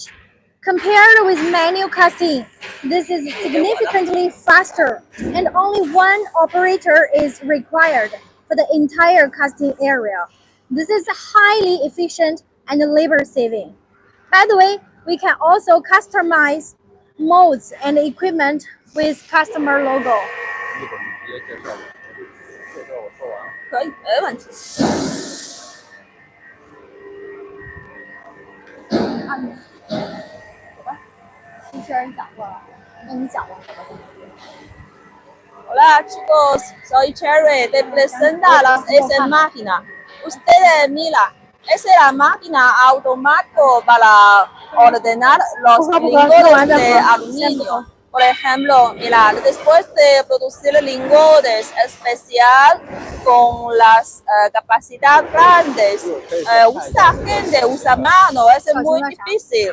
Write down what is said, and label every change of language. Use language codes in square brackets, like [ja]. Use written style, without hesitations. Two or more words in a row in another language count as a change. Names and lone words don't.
[en] Compared with manual casting, this is significantly faster, and only 1 operator is required for the entire casting area. This is highly efficient and labor-saving. By the way, we can also customize molds and equipment with customer logo. [zh] 可以，没问题。机器人讲过了，那你讲吧。 [es] Hola chicos, soy Cherry de presenta las S máquina. Ustedes mira, esa es la máquina automática para ordenar los lingotes de aluminio. Por ejemplo, mira, después de producir lingotes especial con las capacidades grandes, usa gente, usa mano, es muy difícil.